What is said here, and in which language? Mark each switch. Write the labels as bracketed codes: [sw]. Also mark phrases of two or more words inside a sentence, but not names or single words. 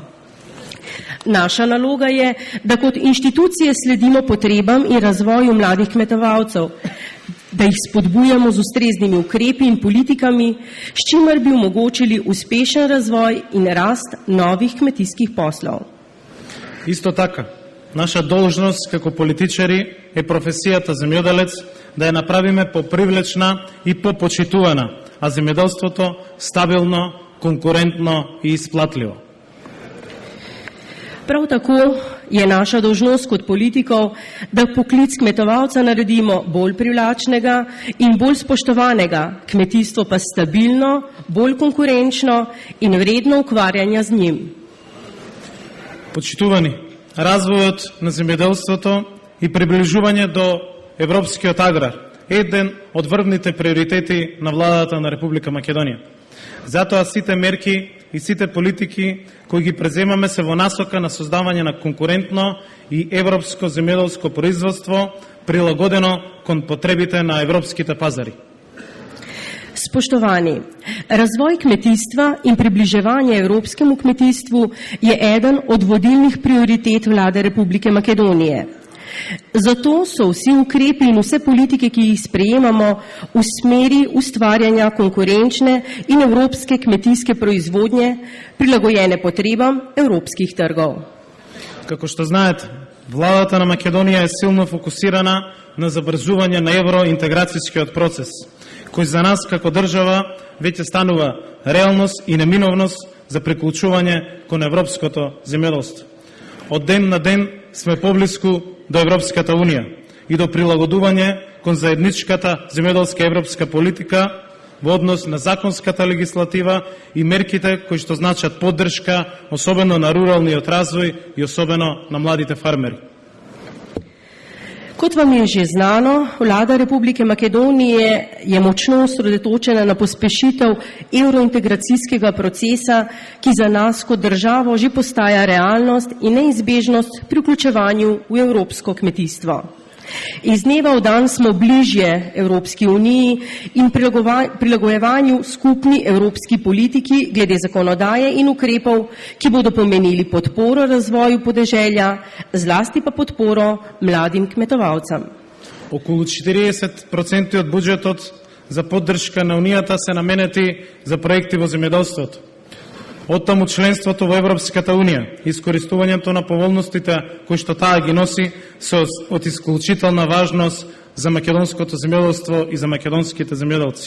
[sl] Naša naloga je, da kot inštitucije sledimo potrebam in razvoju mladih kmetovalcev, da jih spodbujamo z ustreznimi ukrepi in politikami, s čimer bi omogočili uspešen razvoj in rast novih kmetijskih poslov. [mk] Исто така, наша должност како политичари е професијата земјоделец да ја направиме попривлечна и попочитувана, а земјоделството стабилно, конкурентно и исплатливо. [sl] Prav tako je naša dolžnost kot politikov, da poklic kmetovalca naredimo bolj privlačnega in bolj spoštovanega, kmetijstvo pa stabilno, bolj konkurenčno in vredno ukvarjanja z njim. [mk] Почитувани, развојот на земјоделството и приближување до европскиот аграр е еден од врвните приоритети на владата на Република Македонија. Затоа сите мерки и сите политики кои ги преземаме се во насока на создавање на конкурентно и европско земјоделско производство прилагодено кон потребите на европските пазари. [sl] Spoštovani, razvoj kmetijstva in približevanje evropskemu kmetijstvu je eden od vodilnih prioritet Vlade Republike Makedonije. Zato so vsi ukrepi in vse politike, ki jih sprejemamo, v smeri ustvarjanja konkurenčne in evropske kmetijske proizvodnje, prilagojene potrebam evropskih trgov. [mk] Како што знаете, владата на Македонија е силно фокусирана на забрзување на евроинтеграцијскиот процес, кој за нас како држава веќе станува реалност и неминовност за приклучување кон европското земјоделство. од ден на ден сме поблиску до Европската Унија и до прилагодување кон заедничката земјоделска европска политика во однос на законската легислатива и мерките кои што значат поддршка, особено на руралниот развој и особено на младите фармери. [sl] Kot vam je že znano, vlada Republike Makedonije je močno osredotočena na pospešitev evrointegracijskega procesa, ki za nas kot državo že postaja realnost in neizbežnost pri vključevanju v evropsko kmetijstvo. Iz dneva v dan smo bližje Evropski uniji in prilagojevanju skupni evropski politiki glede zakonodaje in ukrepov, ki bodo pomenili podporo razvoju podeželja, zlasti pa podporo mladim kmetovalcem. [mk] Околу 40% од буџетот за поддршка на Унијата се наменети за проекти во земјоделството. Оттаму членството во Европската Унија, искористувањето на поволностите кои што таа ги носи се од исклучителна важност за македонското земјоделство и за македонските земјоделци.